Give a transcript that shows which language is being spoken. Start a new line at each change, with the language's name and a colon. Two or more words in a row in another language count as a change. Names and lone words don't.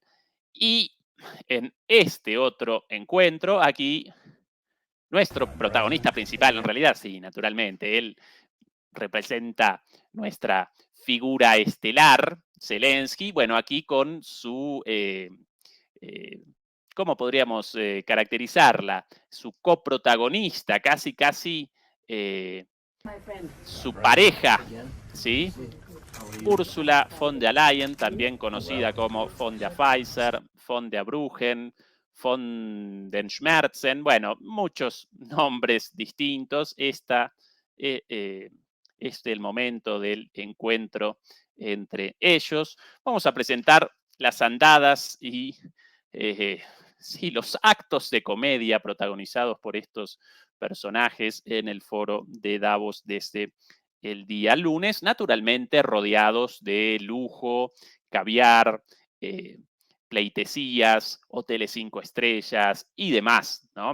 Spanish: Y en este otro encuentro, aquí nuestro protagonista principal, en realidad, sí, naturalmente, él representa nuestra figura estelar, Zelensky, bueno, aquí con su, eh, ¿cómo podríamos caracterizarla? Su coprotagonista, casi, casi su pareja, ¿sí? Úrsula von der Leyen, también conocida como von der Pfizer, von der Bruggen, von den Schmerzen, bueno, muchos nombres distintos. Este es el momento del encuentro entre ellos. Vamos a presentar las andadas y sí, los actos de comedia protagonizados por estos personajes en el foro de Davos desde el día lunes, naturalmente rodeados de lujo, caviar, eh, pleitesías, hoteles 5 estrellas y demás, ¿no?